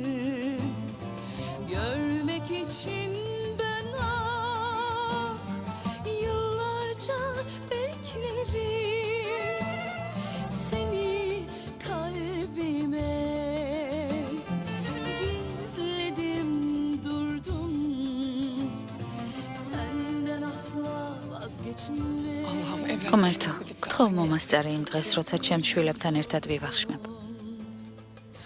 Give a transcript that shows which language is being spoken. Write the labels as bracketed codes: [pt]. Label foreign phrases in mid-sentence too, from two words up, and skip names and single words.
[tr] görmek için ben yıllarca beklerim seni kalbime gizledim durdum senden asla vazgeçmem. Allah'ım evlat. [ka] ღმერთო, გთხოვ მომასწარე იმ დღეს, როცა ჩემს შვილებთან ერთად ვივახშმებ.